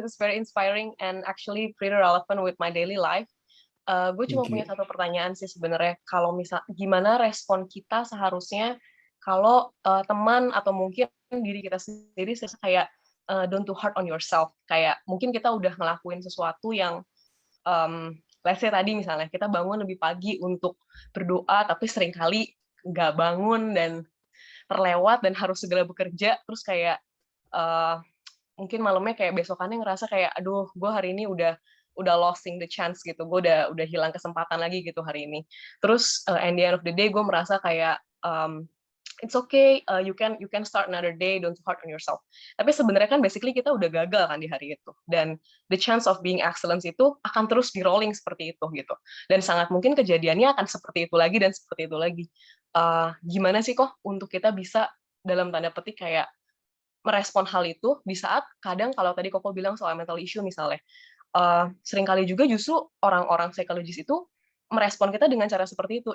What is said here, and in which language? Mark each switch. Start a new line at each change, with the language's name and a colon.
English: It's very inspiring and actually pretty relevant with my daily life.
Indonesian: Gue cuma punya satu pertanyaan sih sebenarnya. Kalau gimana respon kita seharusnya kalau teman atau mungkin diri kita sendiri kayak
English: don't too hard on yourself.
Indonesian: Kayak mungkin kita udah ngelakuin sesuatu yang
English: let's say
Indonesian: tadi misalnya kita bangun lebih pagi untuk berdoa, tapi seringkali nggak bangun dan terlewat dan harus segera bekerja, terus kayak mungkin malamnya kayak besokannya ngerasa kayak aduh gue hari ini udah
English: losing the chance
Indonesian: gitu, gue udah hilang kesempatan lagi gitu hari ini. Terus
English: at the end of the day
Indonesian: gue merasa kayak
English: it's okay, you can start another day, don't too hard on yourself.
Indonesian: Tapi sebenarnya kan basically kita udah gagal kan di hari itu, dan
English: the chance of being excellence
Indonesian: itu akan terus di rolling seperti itu gitu, dan sangat mungkin kejadiannya akan seperti itu lagi dan seperti itu lagi. Gimana sih kok untuk kita bisa dalam tanda petik kayak merespon hal itu di saat kadang kalau tadi Koko bilang soal mental issue misalnya, seringkali juga justru orang-orang psikologis itu merespon kita dengan cara seperti itu.